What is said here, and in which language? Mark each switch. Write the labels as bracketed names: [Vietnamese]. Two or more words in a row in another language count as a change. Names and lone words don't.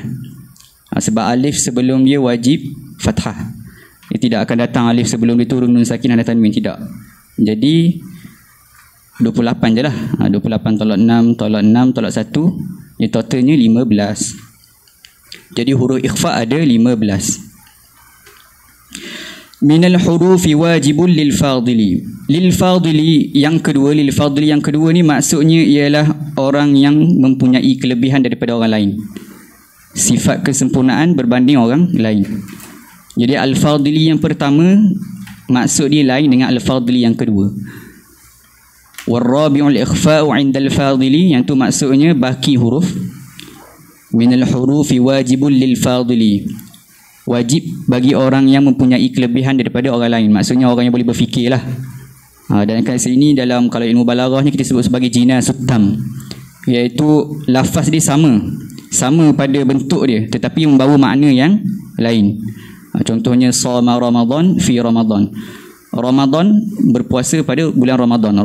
[Malay] Sebab alif sebelum dia wajib fathah. Dia tidak akan datang alif sebelum dia turun [Arabic] نون ساكنة [Malay] dan tanwin, tidak. Jadi 28 je lah. 28 tolak 6 tolak 6 tolak 1, dia totalnya 15. Jadi huruf ikhfa ada 15. [Arabic] من الحروف واجب للفاضل. للفاضل [Malay] yang kedua, [Arabic] للفاضل [Malay] yang kedua ni maksudnya ialah orang yang mempunyai kelebihan daripada orang lain. Sifat kesempurnaan berbanding orang lain. Jadi al-fadili yang pertama maksud dia lain dengan al-fadili yang kedua. [Arabic] ورابع الإخفاء عند الفاضل, [Malay] yang tu maksudnya baki huruf. [Arabic] من الحروف واجب للفاضل, [Malay] wajib bagi orang yang mempunyai kelebihan daripada orang lain. Maksudnya orang yang boleh berfikir lah. Dan kat sini dalam, kalau ilmu balaghahnya kita sebut sebagai [Arabic] جناس تام, [Malay] iaitu lafaz dia sama pada bentuk dia tetapi membawa makna yang lain. Contohnya [Arabic] صام رمضان في رمضان. [Malay] Ramadan berpuasa pada bulan Ramadan.